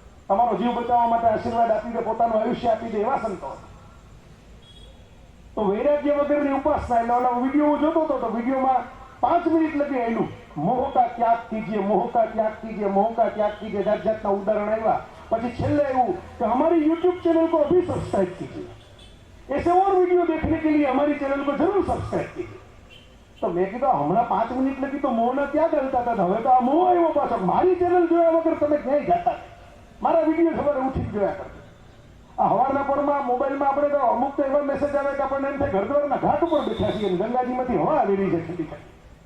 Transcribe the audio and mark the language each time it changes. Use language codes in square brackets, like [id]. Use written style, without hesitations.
[gu] તમારો જીવ બચાવવા માટે આશીર્વાદ આપી દે, પોતાનું આયુષ્ય આપી દે એવા સંતો હતા. તો વૈરાગ્ય વગરની ઉપાસના. એટલે ઓલા વિડીયો હું જોતો હતો તો વિડીયોમાં 5 મિનિટ લગી આવેલું, [hi] મોહ કા ત્યાગ કીજીએ, [gu] મોહ કા ત્યાગ કીજીએ, મોહ કા ત્યાગ કીજીએ, જાત જાતના ઉદાહરણ આવ્યા. પછી છેલ્લે એવું કે [hi] हमारी YouTube चैनल को अभी सब्सक्राइब कीजिए, ऐसे और वीडियो देखने के लिए हमारी चैनल को जरूर सब्सक्राइब कीजिए. [gu] તો મેં કીધું હમણાં 5 મિનિટ લગી તો મોહના ત્યાગ કરતા હતા, હવે તો આ મોહ આવ્યો પાછો. મારી ચેનલ જોયા વગર તમે ક્યાંય જતા નહીં. મારા વિડીયો સવારે ઉઠી જોયા કરજો. આ હવારના પરમાં મોબાઈલમાં આપણે તો અમુક તો એવા મેસેજ આવે કે આપણને એમ થાય ઘરદ્વારના ઘાટ ઉપર બેઠા છીએ, ગંગાજીમાંથી હવા આવી રહી છે ઠંડી ઠંડી.